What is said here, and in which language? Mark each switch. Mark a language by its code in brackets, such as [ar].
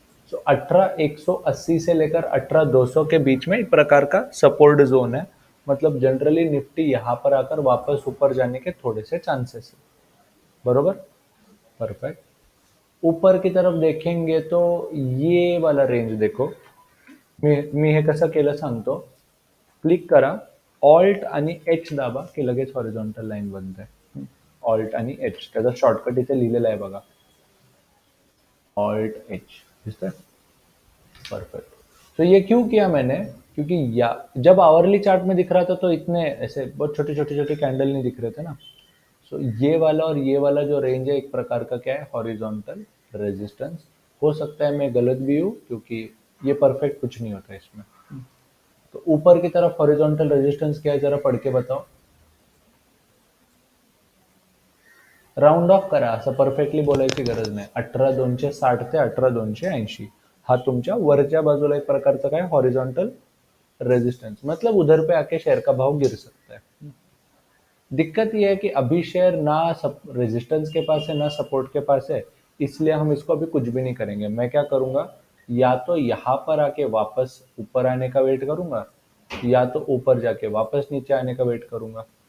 [hi] तो 18,180 से लेकर 18,200 के बीच में एक प्रकार का सपोर्ट जोन है। मतलब जनरली निफ्टी यहाँ पर आकर वापस ऊपर जाने के थोड़े से चांसेस है। बरोबर, परफेक्ट। ऊपर की तरफ देखेंगे तो ये वाला रेंज देखो। [mr] मी हे कसं केलं सांगतो। क्लिक करा, ऑल्ट आणि एच दाबा की लगेच हॉरिझॉन्टल लाईन बनते। ऑल्ट आणि एच, त्याचा शॉर्टकट इथे लिहिलेला आहे बघा, ऑल्ट एच। दिसतंय? परफेक्ट। [hi] तो ये क्यों किया मैंने, क्योंकि या जब आवरली चार्ट में दिख रहा था तो इतने ऐसे बहुत छोटे छोटे छोटे कैंडल नहीं दिख रहे थे ना। सो ये वाला और ये वाला जो रेंज है, एक प्रकार का क्या है, हॉरिजॉन्टल रेजिस्टेंस। हो सकता है मैं गलत भी हूँ, क्योंकि ये परफेक्ट कुछ नहीं होता इसमें। तो ऊपर की तरफ हॉरिजॉन्टल रेजिस्टेंस क्या है, जरा पढ़ के बताओ। [mr] राउंड ऑफ करा, असं परफेक्टली बोलायची गरज नाही। 18,260 ते 18,280 हा तुमच्या वरच्या बाजूला एक प्रकारचा काय, हॉरिजॉन्टल रेजिस्टेंस। [hi] मतलब उधर पे आके शेयर का भाव गिर सकता है। दिक्कत ये है कि अभी शेयर ना रेजिस्टेंस के पास है ना सपोर्ट के पास है, इसलिए हम इसको अभी कुछ भी नहीं करेंगे। मैं क्या करूंगा, या तो यहाँ पर आके वापस ऊपर आने का वेट करूंगा, या तो ऊपर जाके वापस नीचे आने का वेट करूंगा।